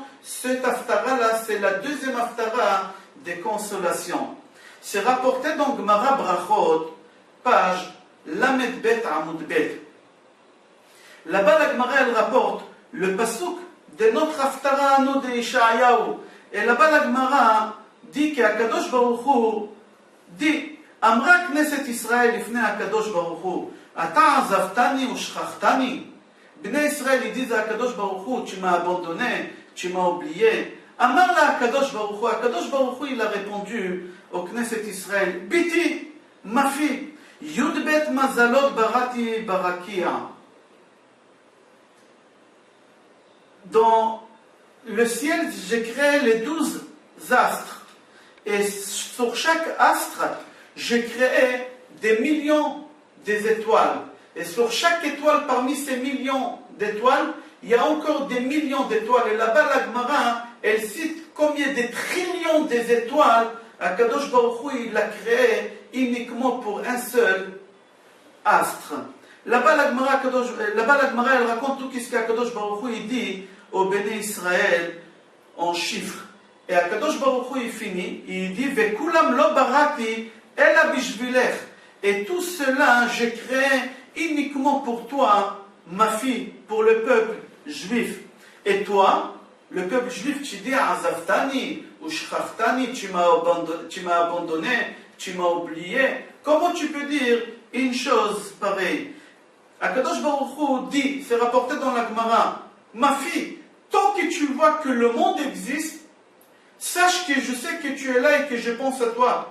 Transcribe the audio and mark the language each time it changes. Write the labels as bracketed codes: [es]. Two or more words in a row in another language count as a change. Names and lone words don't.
[fr] Cette haftara-là, c'est la deuxième haftara de consolation. C'est rapporté dans Gemara Brachot, page [he] למד בית עמוד בית. [fr] Là-bas, la Gemara, elle rapporte le pasuk de notre haftara à nous de Yeshayahu. Et là-bas, la Gemara dit qu' [he] הקדוש ברוך הוא [fr] dit [he] אמרה כנסת ישראל לפני הקדוש ברוך הוא אתה עזבתני ושכחתני. [fr] Bnei Israël, ils disent à [he] הקדוש ברוך הוא, [fr] tu m'as abandonné, tu m'as oublié. [he] אמר לה הקדוש ברוך הוא, הקדוש ברוך הוא, [fr] il a répondu au Knesset Israël, Biti, ma fille, [he] י"ב מזלות בראתי ברקיע. [fr] Dans le ciel, j'ai créé les 12 astres. Et sur chaque astre, j'ai créé des millions d'étoiles. Et sur chaque étoile, parmi ces millions d'étoiles, il y a encore des millions d'étoiles. Et là-bas, la Gemara, elle cite combien de trillions d'étoiles [he] הקדוש ברוך הוא, [fr] il l'a créé uniquement pour un seul astre. Là-bas, la Gemara, elle raconte tout ce qu' [he] הקדוש ברוך הוא, [fr] il dit au Béné Israël en chiffres. Et [he] הקדוש ברוך הוא, [fr] il finit, il dit [he] וכולם לא בראתי אלא בשבילך. [fr] Et tout cela, j'ai créé uniquement pour toi, ma fille, pour le peuple juif. Et toi, le peuple juif, tu dis [he] עזבתני ושכחתני, [fr] tu m'as abandonné, tu m'as oublié. Comment tu peux dire une chose pareille? [he] הקדוש ברוך הוא [fr] dit, c'est rapporté dans la Gemara, ma fille, tant que tu vois que le monde existe, sache que je sais que tu es là et que je pense à toi.